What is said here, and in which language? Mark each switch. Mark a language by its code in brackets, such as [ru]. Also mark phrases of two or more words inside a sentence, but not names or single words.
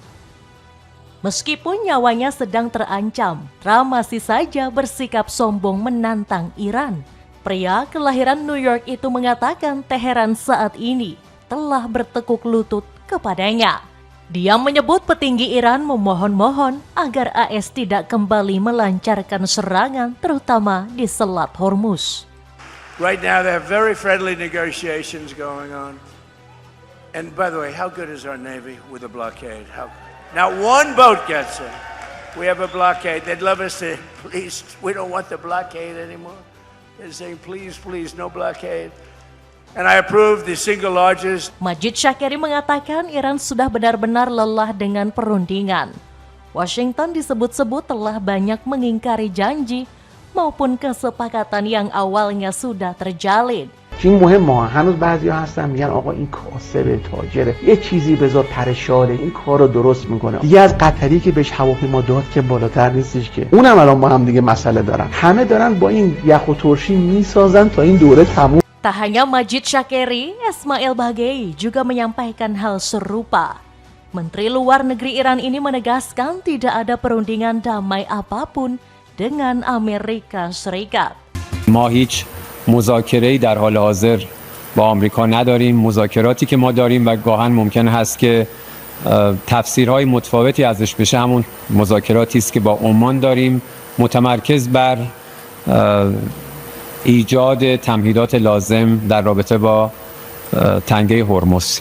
[id] Meskipun nyawanya sedang terancam, Trump masih saja bersikap sombong menantang Iran. Pria kelahiran New York itu mengatakan Teheran saat ini telah bertekuk lutut kepadanya. Dia menyebut petinggi Iran memohon-mohon agar AS tidak kembali melancarkan serangan, terutama di Selat Hormuz. [en] Right now there are very friendly negotiations going on. And by the way, how good is our Navy with a blockade? Not one boat gets in. We have a blockade. They'd love us to, please, we don't want the blockade anymore. They're saying, please, please, no blockade. And I approve the single largest. [id] Majid Shakeri mengatakan Iran sudah benar-benar lelah dengan perundingan. Washington disebut-sebut telah banyak mengingkari janji maupun kesepakatan yang awalnya sudah terjalin. [fa] این مهمه. هنوز بعضیا هستن میگن آقا این کاسب تاجره یه چیزی بذار پرشاده این کارو درست میکنه دیگه از قطری که بهش هواپیما داد که بالاتر نیستش که اونم الان با هم دیگه مسئله دارن همه دارن با این یخ و ترشی میسازن تا این دوره تموم. [id] Tak hanya Majid Shakeri, Ismail Baghei juga menyampaikan hal serupa. Menteri Luar Negeri Iran ini menegaskan tidak ada perundingan damai apapun dengan Amerika Serikat. [fa] ما هیچ مذاکره‌ای در حال حاضر با آمریکا نداریم. مذاکراتی که ما داریم و گاهن ممکن هست که تفسیرهای متفاوتی ازش بشه همون مذاکراتی است که با عمان داریم، متمرکز بر ایجاد تمهیدات لازم در رابطه با تنگه هرمز.